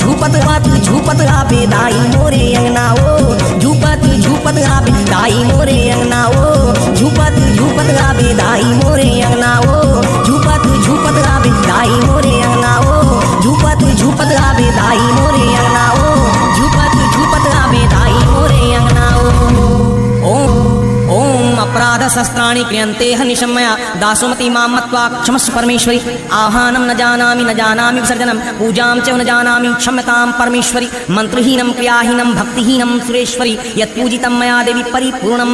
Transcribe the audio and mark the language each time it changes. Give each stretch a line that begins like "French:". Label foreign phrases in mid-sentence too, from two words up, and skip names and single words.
Chhattisgarhi: झूपत आवे दाई मोरे अंगना ओ झूपत आवे दाई मोरे अंगना ओ झूपत आवे दाई मोरे अंगना ओ झूपत आवे दाई मोरे अंगना ओ झूपत आवे दाई मोरे अंगना ओ झूपत आवे दाई मोरे अंगना ओ
Sanskrit: ओम अपराध शस्त्राणि क्रियन्ते हनिशमया दासोमति मां मत्वा क्षमस्व परमेश्वरी आह्वानं न जानामि विसर्जनं पूजां च न जानामि क्षम्यतां परमेश्वरी मंत्रहीनं क्रियाहीनं भक्तिहीनं सुरेश्वरी यत्पूजितं मया देवी परिपूर्णं